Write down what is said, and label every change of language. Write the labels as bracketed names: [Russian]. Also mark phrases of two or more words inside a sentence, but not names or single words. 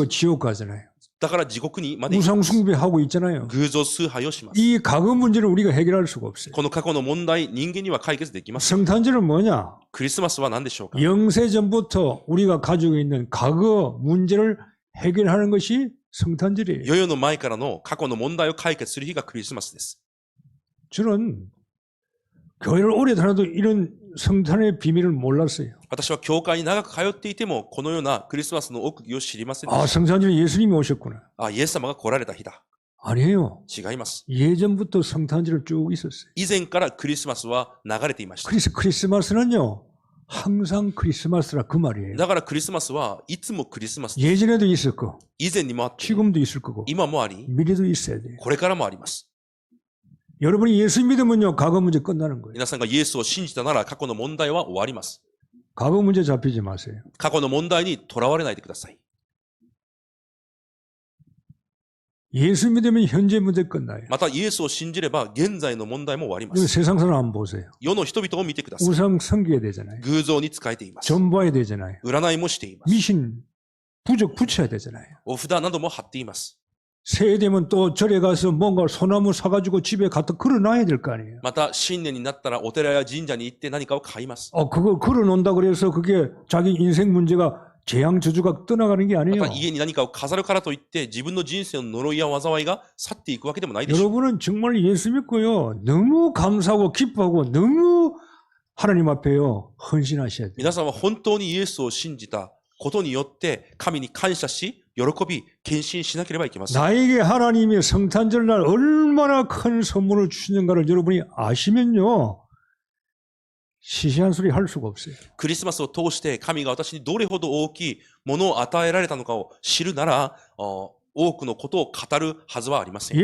[Korean] 그리고 지옥 가잖아요. [Japanese] だから地獄にまで行き [Korean] 우상 숭배하고 있잖아요. [Japanese] 偶像崇拝をします。 [Korean] 이 과거 문제를 우리가 해결할 수가 없어요. [Japanese] この過去の問題、人間には解決できません。 [Korean] 성탄절은 뭐냐? [Japanese] クリスマスは何でしょうか。 [Korean] 영세전부터 우리가 가지고 있는 과거 문제를 해결하는 것이 성탄절이에요. [Japanese] 世々の前からの過去の問題を解決する日がクリスマスです。 [Korean] 저는 교회를 오래 다녀도 이런 성탄의 비밀을 몰랐어요. [Japanese] 私は教会に長く通っていても、このようなクリスマスの奥義を知りませんで [Korean] 아, [Japanese] した。 [Korean] 성탄절에 예수님이 오셨구나. [Japanese] あ、イエス様が来られた日だ。 [Korean] 아니에요. [Japanese] 違います。 [Korean] 예전부터 성탄절을 쭉 있었어요. [Japanese] 以前からクリスマスは流れていました。 [Korean] 그래서 크리스마스는요, 항상 크리스마스라 그 말이에요. [Japanese] だからクリスマスはいつもクリスマスです。 [Korean] 예전에도 있었고, [Japanese] 以前にもあって、 [Korean] 지금도 있을 거고, [Japanese] 今もあり、 [Korean] 미래도 있어야 돼요. [Japanese] これからもあります。 [Korean] 여러분이 예수 믿으면요, 과거 문제 끝나는 거예요. [Japanese] 皆さんがイエスを信じたなら過去の問題は終わります。 [Korean] 과거 문제 잡히지 마세요. [Japanese] 過去の問題にとらわれないでください。 [Korean] 예수 믿으면 현재 문제 끝나요. [Japanese] またイエスを信じれば現在の問題も終わりま [Korean] 이거 [Japanese] す。 [Korean] 세상 사람 안 보세요. [Japanese] 世の人々を見てください。 [Korean] 우상 섬겨야 되잖아요. [Japanese] 偶像に仕えています。 [Korean] 전봐야 되잖아요. [Japanese] 占いもしています。 [Korean] 미신, 부적 붙여야 되잖아요. [Japanese] お札なども貼っています。 [Korean] 새해 되면 또 절에 가서 뭔가 소나무 사가지고 집에 갖다 걸어놔야 될 거 아니에요. [Japanese] また新年になったらお寺や神社に行って何かを買います。 [Korean] 그거 걸어놓는다 그래서 그게 자기 인생 문제가 재앙 저주가 떠나가는 게 [Japanese] ま [Korean] 아니에요. [Japanese] た家に何かを飾るからといって自分の人生の呪いや災いが去っていくわけでもないでしょう。 [Korean] 여러분은 정말 예수 믿고요. 너무 감사하고 기뻐하고 너무 하나님 앞에요. 헌신하셔야 돼요. [Japanese] 皆さんは本当にイエスを信じたことによって神に感謝し、喜び、献身しなければいけません。 [Korean] 나에게 하나님이 성탄절날 얼마나 큰 선물을 주시는가를 여러분이 아시면요. 시시한 소리 할 수가 없어요. [Japanese] クリスマスを通して神が私にどれほど大きいものを与えられたのかを知るなら、多くのことを語るはずはありません。